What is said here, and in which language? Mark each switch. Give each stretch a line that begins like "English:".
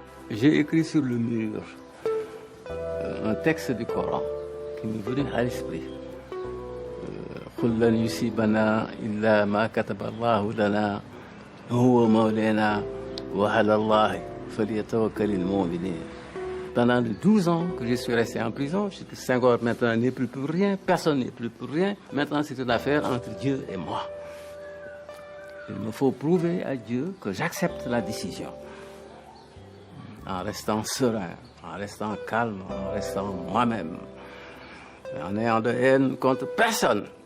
French: J'ai écrit sur le mur un texte du Coran qui m'est venu à l'esprit.
Arabic: قل لن يصيبنا إلا ما كتب الله لنا هو مولانا وعلى الله فليتوكل المؤمنين.
French: Pendant les 12 ans que je suis resté en prison, je sais que Senghor maintenant n'est plus pour rien, personne n'est plus pour rien. Maintenant, c'est une affaire entre Dieu et moi. Il me faut prouver à Dieu que j'accepte la décision. En restant serein, en restant calme, en restant moi-même, en ayant de haine contre personne.